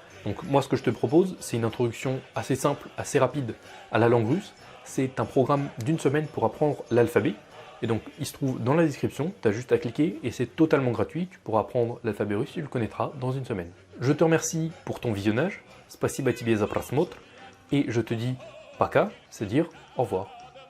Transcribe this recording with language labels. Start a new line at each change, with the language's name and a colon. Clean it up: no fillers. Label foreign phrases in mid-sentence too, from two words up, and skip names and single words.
French: Donc moi ce que je te propose, c'est une introduction assez simple, assez rapide à la langue russe. C'est un programme d'une semaine pour apprendre l'alphabet. Et donc il se trouve dans la description, tu as juste à cliquer et c'est totalement gratuit. Tu pourras apprendre l'alphabet russe, tu le connaîtras dans une semaine. Je te remercie pour ton visionnage.
Russian: Спасибо тебе за просмотр.
French: Et je te dis paka, c'est dire au revoir.